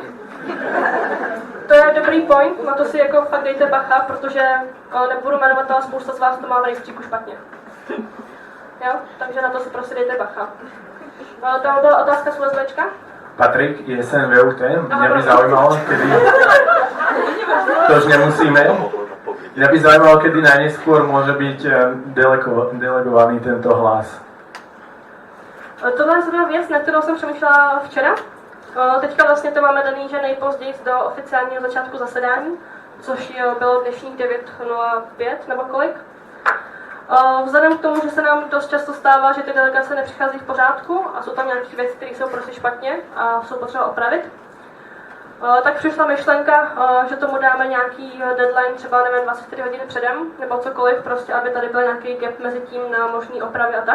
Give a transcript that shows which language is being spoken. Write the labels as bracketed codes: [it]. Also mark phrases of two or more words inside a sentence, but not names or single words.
[cs] To je dobrý point, na to si jako fakt dejte bacha, protože nebudu jmenovat, ale spousta z vás to má v rejstříku špatně. Jo? Takže na to si prostě dejte bacha. Tam byla otázka z USBčka. [sk] Patrik, ESN VUT, mě by zaujímalo, kedy... To už nemusíme. Mě by zaujímalo, kedy najneskôr môže byť delegovaný tento hlas. [cs] Tohle je zrovna věc, na kterou jsem přemýšlela včera. Teďka vlastně to máme daný, že nejpozději do oficiálního začátku zasedání, což bylo dnešních 9:05 nebo kolik. Vzhledem k tomu, že se nám dost často stává, že ty delegace nepřichází v pořádku a jsou tam nějaké věci, které jsou prostě špatně a jsou potřeba opravit, tak přišla myšlenka, že tomu dáme nějaký deadline, třeba nevím, 24 hodin předem, nebo cokoliv, prostě, aby tady byl nějaký gap mezi tím na možný opravy a tak.